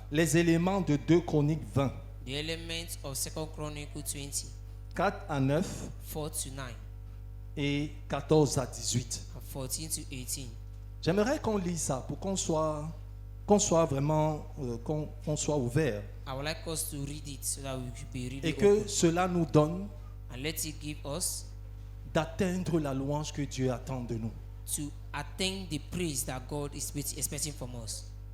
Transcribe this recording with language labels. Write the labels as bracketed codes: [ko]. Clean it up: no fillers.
[fr] les éléments de 2 Chroniques 20, [en] the elements of 2 Chronicles 20, [fr] 4 à 9 [en] 4 to 9, [fr] et 14 à 18. [en] and 14 to 18. [fr] J'aimerais qu'on lise ça pour qu'on soit vraiment, qu'on soit ouvert [en] I would like us to read it so that we should be really [fr] et que [en] open. [fr] cela nous donne [en] And let it give us [fr] d'atteindre la louange que Dieu attend de nous. [en] to attain the praise that God is expecting from us.